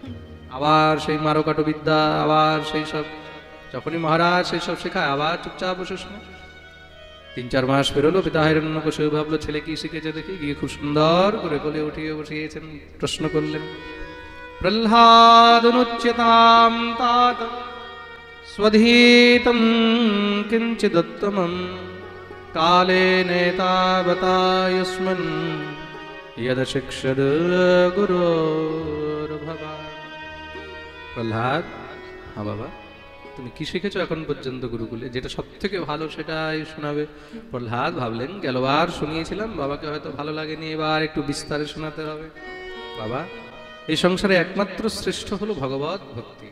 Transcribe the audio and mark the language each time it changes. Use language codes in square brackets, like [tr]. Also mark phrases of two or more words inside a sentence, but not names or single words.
[bn] আবার সেই মারকাটো বিদ্যা, আবার সেই সব, যখনই মহারাজ সেই সব শেখায় আবার চুপচাপ বসে শোনো। 3-4 মাস পেরোলো, পিতা হিরণ্যকশিপু ভাবলো ছেলে কি শিখেছে দেখি, গিয়ে খুব সুন্দর করে কোলে উঠিয়ে বসিয়েছেন। প্রশ্ন করলেন, [sa] প্রহ্লাদনুচ্যতাম तात स्वधीतं किंचिदुत्तमं कालेन तावतायुष्मन् यद शिक्षद गुरोर्भवान्। [bn] প্রহ্লাদ, হ্যাঁ বাবা, তুমি কি শিখেছো এখন পর্যন্ত গুরুকুলে? যেটা সব থেকে ভালো সেটাই শোনাবে। প্রহ্লাদ ভাবলেন, গেলবার শুনিয়েছিলাম, বাবাকে হয়তো ভালো লাগেনি, এবার একটু বিস্তারে শোনাতে হবে। বাবা, এই সংসারে একমাত্র শ্রেষ্ঠ হলো ভগবত ভক্তি।